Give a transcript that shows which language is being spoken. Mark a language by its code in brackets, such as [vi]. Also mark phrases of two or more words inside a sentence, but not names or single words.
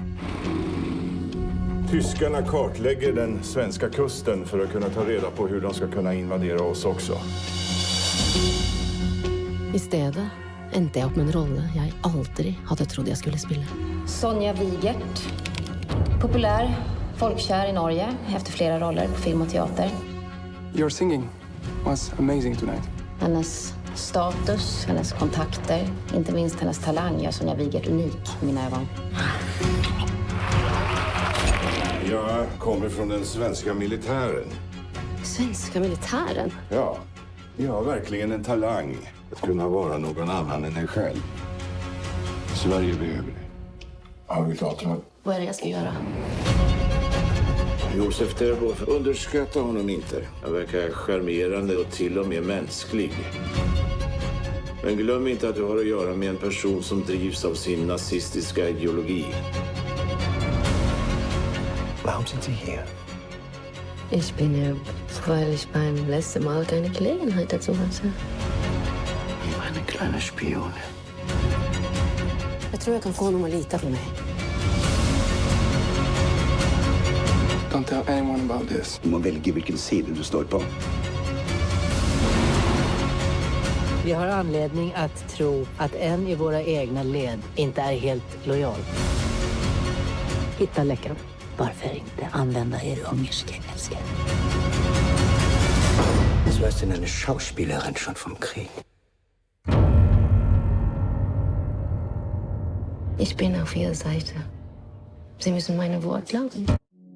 [sv] Tyskarna kartlägger den svenska kusten för att kunna ta reda på hur de ska kunna invadera oss också. [no] I stedet endte [sv] jag upp med en roll jag aldrig hade trott jag skulle spela. Sonja Wigert. Populär, folkkär i Norge efter flera roller på film och teater. [en] Your singing was amazing tonight. [sv] Hennes status, hennes kontakter, inte minst hennes talang gör Sonja Wigert unik i mina ögon. Jag kommer från den svenska militären. Svenska militären? Ja, jag har verkligen en talang att kunna vara någon annan än en själv. Sverige behöver det. Har vi avtal? Vad är det jag ska göra? Josef Terborg, underskatta honom inte. Han verkar charmerande och till och med mänsklig. Men glöm inte att du har att göra med en person som drivs av sin nazistiska ideologi. [de] Warum sind Sie hier? Ich bin hier, weil ich beim letzten Mal keine Gelegenheit dazu hatte. Meine kleine Spion. [sv] Jag tror jag kan få honom att lita på mig. [en] Don't tell anyone about this. [sv] Du må välja vilken sida du står på. Vi har anledning att tro att en i våra egna led inte är helt lojal. Hitta läckan. Varför inte använda er ungerska älskare? [de] Du hast denn eine Schauspielerin schon vom Krieg. Ich bin auf Ihrer Seite. Sie müssen meine Wort glauben.